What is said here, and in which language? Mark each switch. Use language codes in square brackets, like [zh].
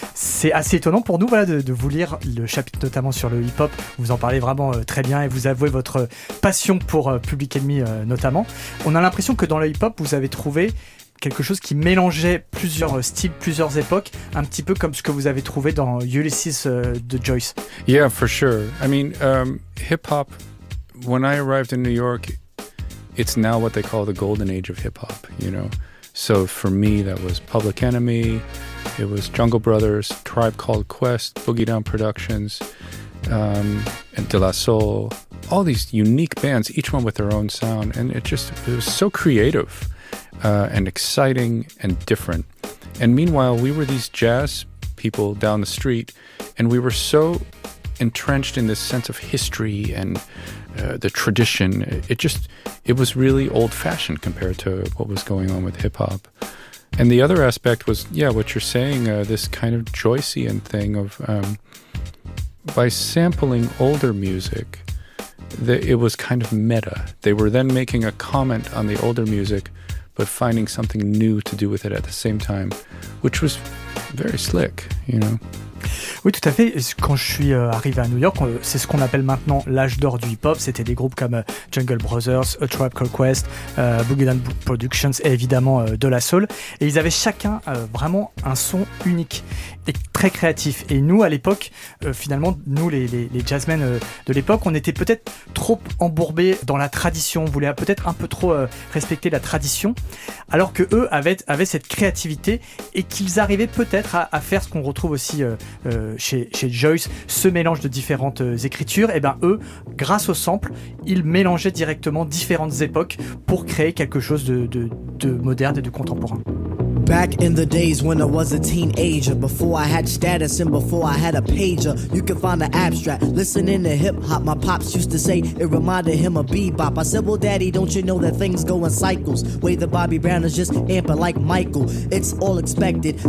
[fr] C'est assez étonnant pour nous, voilà, de vous lire le chapitre notamment sur le hip-hop. Vous en parlez vraiment très bien et vous avouez votre passion pour Public Enemy notamment. On a l'impression que dans le hip-hop, vous avez trouvé quelque chose qui mélangeait plusieurs styles, plusieurs époques, un petit peu comme ce que vous avez trouvé dans Ulysses de Joyce. [en] Yeah, for sure. I mean, hip-hop, when I arrived in New York, it's now what they call the golden age of hip-hop, you know. So for me, that was Public Enemy, it was Jungle Brothers, Tribe Called Quest, Boogie Down Productions, and De La Soul, all these unique bands, each one with their own sound, and it was so creative. And exciting and different. And meanwhile, we were these jazz people down the street, and we were so entrenched in this sense of history and the tradition. It was really old-fashioned compared to what was going on with hip-hop. And the other aspect was, yeah, what you're saying, this kind of Joycean thing of, by sampling older music, it was kind of meta. They were then making a comment on the older music, but finding something new to do with it at the same time, which was very slick, you know. [fr] Oui, tout à fait. Quand je suis arrivé à New York, c'est ce qu'on appelle maintenant l'âge d'or du hip-hop. C'était des groupes comme Jungle Brothers, A Tribe Called Quest, Boogie Down Productions et évidemment De La Soul. Et ils avaient chacun vraiment un son unique et très créatif. Et nous, à l'époque, finalement, nous, les jazzmen de l'époque, on était peut-être trop embourbés dans la tradition. On voulait peut-être un peu trop respecter la tradition. Alors que eux avaient cette créativité et qu'ils arrivaient peut-être à faire ce qu'on retrouve aussi chez Joyce, ce mélange de différentes écritures, et ben eux, grâce au sample, ils mélangeaient directement différentes époques pour créer quelque chose de moderne et de contemporain. [en] Back in the days when I was a teenager, before I had status and before I had a pager, you can find the abstract, listening to hip-hop, my pops used to say, it reminded him of bebop. I said, well daddy, don't you know that things go in cycles, way that Bobby Brown is just amping like Michael, it's all expected.